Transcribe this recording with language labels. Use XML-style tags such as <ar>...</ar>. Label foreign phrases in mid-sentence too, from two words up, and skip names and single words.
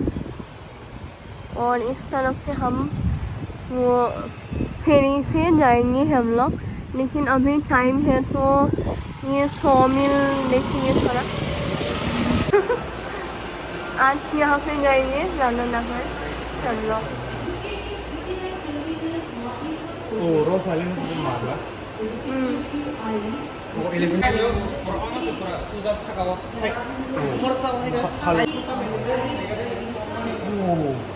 <hi>और इस तरफ से हम वो फेरी से जाएंगे हम लोग, लेकिन अभी टाइम है तो ये सॉमिल देखेंगे थोड़ा। आज यहाँ पे जाएंगे ज़्यादा नगर हम लोग।</hi> <id>Rosalia itu mana? Oh, 11. Orang masuk pura, pusat sakawa. Oh.</id>